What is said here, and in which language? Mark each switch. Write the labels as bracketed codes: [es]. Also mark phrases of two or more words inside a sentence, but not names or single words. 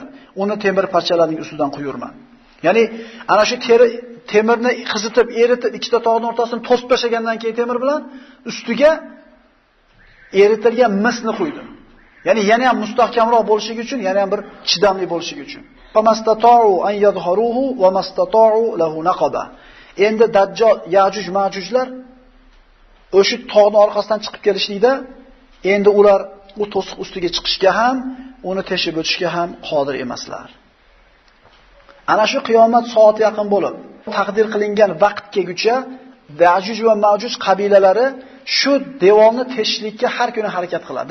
[uz] Uni temir parchalarining ustidan quyurman. Ya'ni ana shu temirni qizitib, eritib, ikkita tog'ning o'rtasini to'sib tashlagandan keyin temir bilan ustiga eritilgan misni quydi. Ya'ni yana ham mustahkamroq bo'lishligi uchun, yana ham bir chidamli bo'lishligi uchun. [ar] فما اسطاعوا أن يظهروه وما استطاعوا له نقبا. [uz] Endi Dajjal, Ya'juj, Ma'jujlar o'sha tog'ning orqasidan chiqib kelishlikda, endi ular u to'siq ustiga chiqishga ham, uni teshib o'tishga ham qodir emaslar. Ana shu qiyomat soati yaqin bo'lib, taqdir qilingan vaqt kelguncha Ya'juj va Ma'juj qabilalari shu devorni teshishlikka har kuni harakat qiladi.